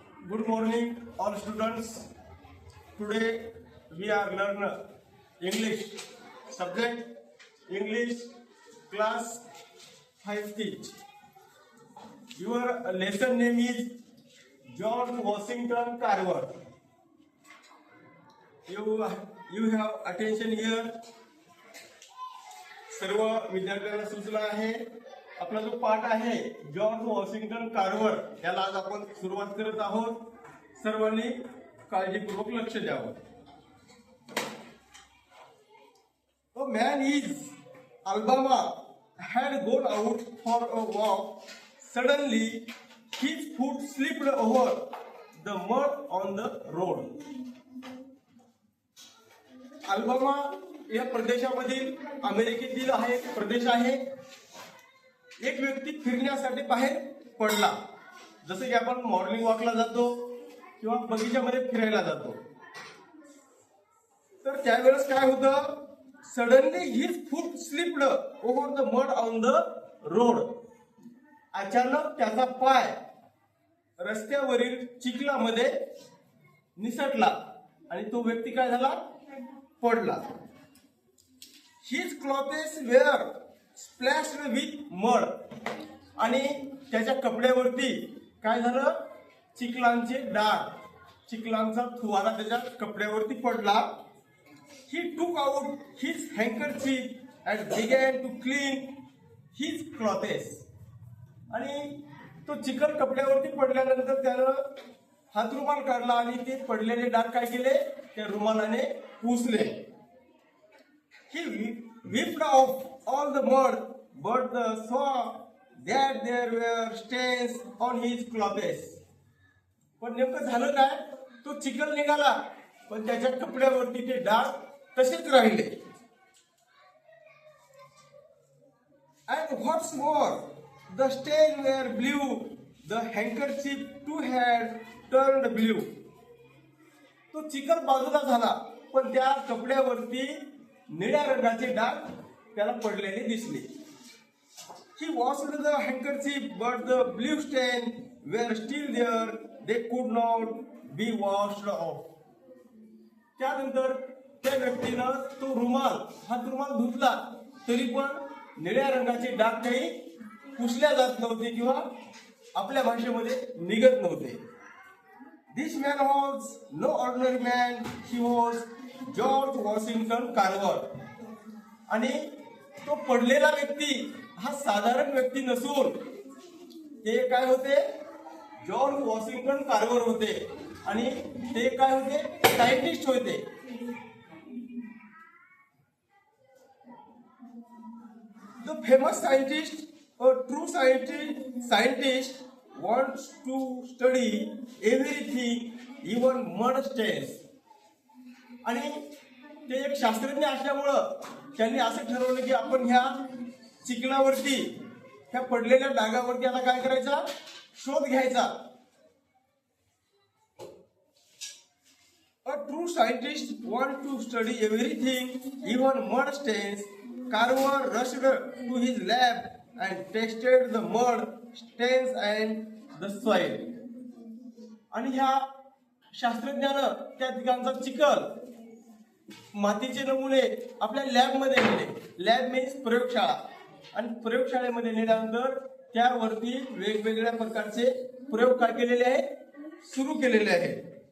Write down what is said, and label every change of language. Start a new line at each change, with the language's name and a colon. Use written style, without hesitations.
English: Good morning, all students. Today we are learn English subject English class 5 teach. Your lesson name is George Washington Carver. You have attention here.
Marathi: सर्व विद्यार्थ्यांना सूचना आहे. आपला जो पाठ आहे जॉर्ज वॉशिंग्टन कार्वर याला आज आपण सुरुवात करत आहोत. सर्वांनी काळजीपूर्वक लक्ष द्यावं.
English: A man in Alabama had gone out for a walk. Suddenly, his foot slipped over the mud on the road.
Marathi: Alabama या प्रदेशामधील अमेरिकेतील हा एक प्रदेश आहे. एक व्यक्ती फिरण्यासाठी बाहेर पडला. जसं की आपण मॉर्निंग वॉकला जातो किंवा बगीच्यामध्ये फिरायला जातो. तर त्यावेळेस काय होतं,
English: Suddenly his foot slipped over the mud on the road.
Marathi: अचानक त्याचा पाय रस्त्यावरील चिखलामध्ये निसटला आणि तो व्यक्ती काय झाला, पडला.
English: His clothes were splashed with mud.
Marathi: आणि त्याच्या कपड्यावरती काय झालं, चिखलांचे डाग, चिखलांचा फुवारा त्याच्या कपड्यावरती पडला.
English: He took out his handkerchief and began to clean his clothes.
Marathi: आणि तो चिखल कपड्यावरती पडल्यानंतर त्यानं हातरुमाल काढला आणि ते पडलेले डाग काय केले, त्या रुमालाने पुसले.
English: He whipped off all the mud, but saw that there were stains on his clothes.
Marathi: पण नेमकं झालं काय, तो चिखल निघाला पण त्याच्या कपड्यावरती ते डाग तसेच राहिले.
English: And what's more, the stains were blue. The handkerchief too had turned blue.
Marathi: तो चिखल बाजूला झाला पण त्या कपड्यावरती निळ्या रंगाचे डाग त्याला पडलेले दिसले.
English: He washed the handkerchief, but the blue stains were still there. They could not be washed off.
Marathi: त्यानंतर त्या व्यक्तीनं तो हात रुमाल धुतला तरी पण निळ्या रंगाचे डाग काही पुसल्या जात नव्हते किंवा आपल्या भाषेमध्ये निघत नव्हते.
English: This man was no ordinary man. He was
Marathi: George Washington Carver. आणि तो पडलेला व्यक्ती हा साधारण व्यक्ती नसून ते काय होते, जॉर्ज वॉशिंग्टन कार्वर होते. आणि ते काय होते, सायंटिस्ट होते.
English: The famous scientist, a true scientist wants to study everything, even mud stains.
Marathi: आणि ते एक शास्त्रज्ञ असल्यामुळं त्यांनी असं ठरवलं की आपण ह्या चिखलावरती, ह्या पडलेल्या डागावरती आता काय करायचा, शोध घ्यायचा.
English: A true scientist wants to study everything, even mud stains. Carver rushed to his lab and tested the mud stains and the soil.
Marathi: आणि ह्या शास्त्रज्ञानं त्या ठिकाणचा चिखल, मातीचे नमुने आपल्या लॅबमध्ये नेले. लॅब मीन्स प्रयोगशाळा. आणि प्रयोगशाळेमध्ये नेल्यानंतर त्यावरती वेगवेगळ्या प्रकारचे प्रयोग काय केलेले आहे, सुरू केलेले आहेत.